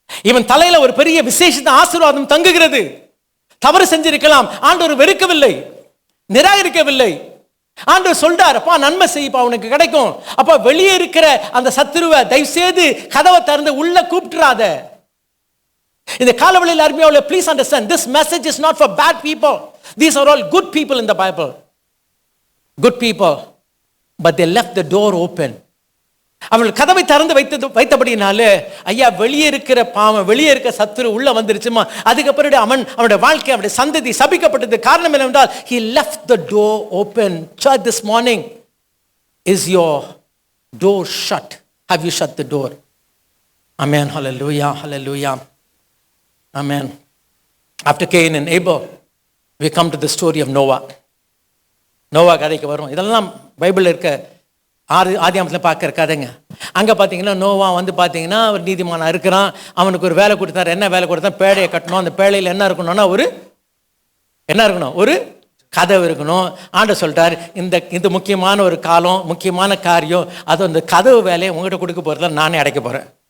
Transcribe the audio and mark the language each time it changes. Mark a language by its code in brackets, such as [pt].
[ta] இவன் தலையில ஒரு பெரிய விசேஷ ஆசீர்வாதம் தங்குகிறது. தவறு செஞ்சிருக்கலாம், ஆண்டவர் வெறுக்கவில்லை, நிராகரிக்கவில்லை. ஆண்டவர் சொல்றார், அப்பா நன்மை செய்யப்பா, உனக்கு கிடைக்கும். அப்பா வெளியே இருக்கிற அந்த சத்துருவை தயவு செய்து கதவை திறந்து உள்ள கூப்பிட்டுறாத. இந்த காலவெளியில் அருமையாவுல, [en] please understand, this message is not for bad people. These are all good people in the Bible. Good people, but they left the door open. [ta] அவர்கள் கதவை திறந்து வைத்தபடினாலே ஐயா வெளியே இருக்கிற பாவம், வெளியே இருக்கிற சத்துரு உள்ள வந்துருச்சுமா. அதுக்கப்புறம் அவனுடைய வாழ்க்கை, அவனுடைய சந்ததி சபிக்கப்பட்டது. காரணம் என்னவென்றால், [en] he left the door open. Church, this morning, is your door shut? Have you shut the door? Amen. Hallelujah. Amen. After Cain and Abel, we come to the story of Noah. [ta] Noah கதைக்கு வரும். இதெல்லாம் பைபிளில் இருக்க ஆதியாமத்தில் பார்க்குற கதைங்க. அங்கே பார்த்தீங்கன்னா நோவா வந்து பார்த்தீங்கன்னா ஒரு நீதிமானா இருக்கிறான். அவனுக்கு ஒரு வேலை கொடுத்தாரு. என்ன வேலை கொடுத்தா? பேழையை கட்டணும். அந்த பேழையில் என்ன இருக்கணும்னா ஒரு கதவு இருக்கணும். ஆண்டவர் சொல்லிட்டார், இந்த முக்கியமான ஒரு காலம், முக்கியமான காரியம், அது அந்த கதவு வேலையை உங்கள்கிட்ட கொடுக்க போகிறதுல நானே அடைக்க போகிறேன்.